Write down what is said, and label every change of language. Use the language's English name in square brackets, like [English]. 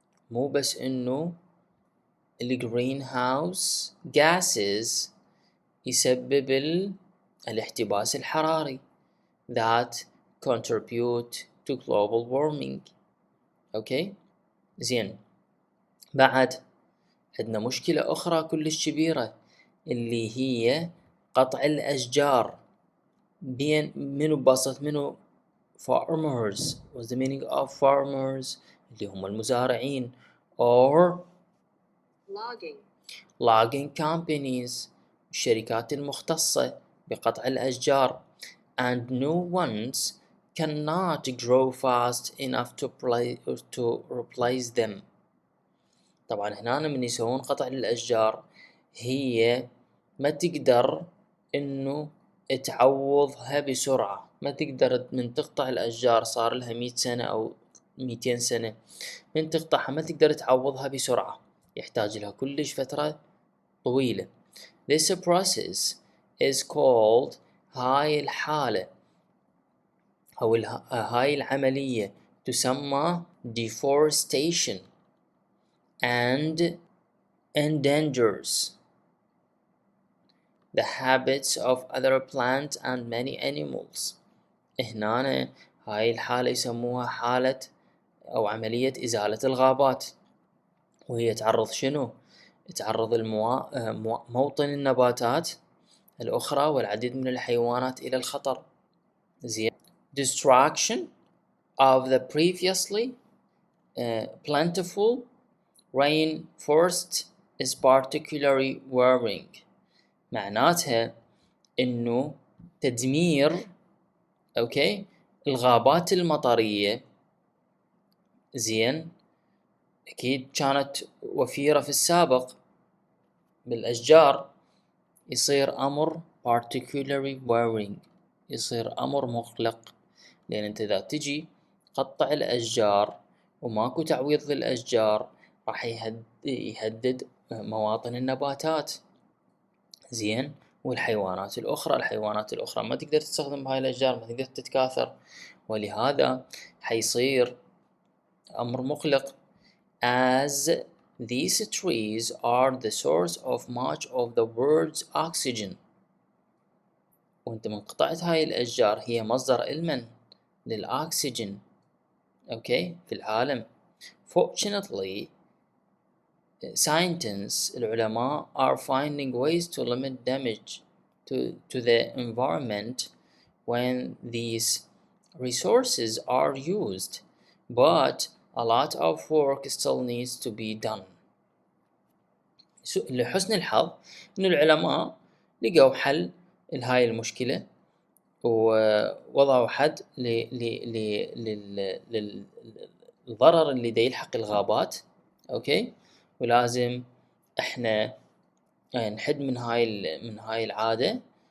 [Arabic] مو بس إنه الجرين هاوس gases يسبب الاحتباس الحراري [English] that contribute to global warming. [Arabic] اوكي. زين. بعد عندنا مشكلة أخرى كلش كبيرة اللي هي قطع الأشجار. بين منو ببسط منو؟ farmers. [English] what's the meaning of farmers؟ [Arabic] اللي هم المزارعين. [English] or logging companies، [Arabic] الشركات المختصة بقطع الأشجار. [English] and new ones cannot grow fast enough to replace them. [Arabic] طبعا هنا من يسوون قطع للأشجار هي ما تقدر إنه تعوضها بسرعة، ما تقدر من تقطع الأشجار صار لها 100 سنة أو 200 سنة، من تقطعها ما تقدر تعوضها بسرعة، يحتاج لها كلش فترة طويلة. [English] This process is called، [Arabic] هاي الحالة أو هاي العملية تسمى [English] deforestation and endangers the habits of other plants and many animals. [Arabic] هنا هاي الحالة يسموها حالة أو عملية إزالة الغابات، وهي تعرض شنو؟ تعرض موطن النباتات الأخرى والعديد من الحيوانات إلى الخطر. زين. [English] Destruction of the previously plentiful rainforest is particularly worrying. [Arabic] معناتها إنه تدمير، أوكي، الغابات المطرية، زين، أكيد كانت وفيرة في السابق بالأشجار، يصير أمر [English] particularly worrying، [Arabic] يصير أمر مقلق، لأن أنت إذا تجي قطع الأشجار وماكو تعويض للأشجار راح يهدد مواطن النباتات، زين، والحيوانات الأخرى ما تقدر تستخدم هاي الأشجار، ما تقدر تتكاثر، ولهذا حيصير أمر مقلق as [English] These trees are the source of much of the world's oxygen. [Arabic] وانت من قطعت هاي الأشجار هي مصدر المن للأكسجين أوكي في العالم. [English] Fortunately, scientists العلماء are finding ways to limit damage to the environment when these resources are used, but a lot of work still needs to be done. [Arabic] لحسن الحظ إن العلماء لقوا حل لهاي المشكلة ووضعوا حد للضرر اللي دا يلحق الغابات أوكي. ولازم إحنا نحد من هاي العادة.